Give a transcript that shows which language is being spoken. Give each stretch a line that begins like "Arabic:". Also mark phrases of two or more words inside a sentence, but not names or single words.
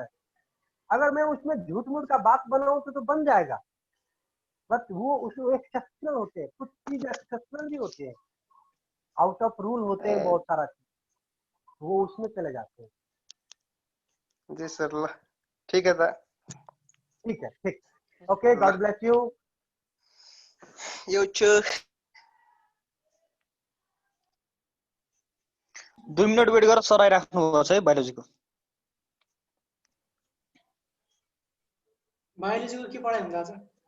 Hindi: अगर मैं उसमें झूठ मूठ का बात बनाऊं तो बन जाएगा, बट वो उसमें एक्सेप्शनल होते हैं, कुछ चीज एक्सेप्शनल भी होते हैं,
English: out of rule
Hindi: होते हैं बहुत सारा चीज, वो उसमें चले जाते हैं। जी सर, ठीक है सर। ठीक है, ठीक,
English: okay, God bless you.
Nepali: यो छु 2 मिनट वेट गरेर सर आइराख्नु भएको छ है बायोलोजीको। बायोलोजीको के पढाइ हुन्छ आज?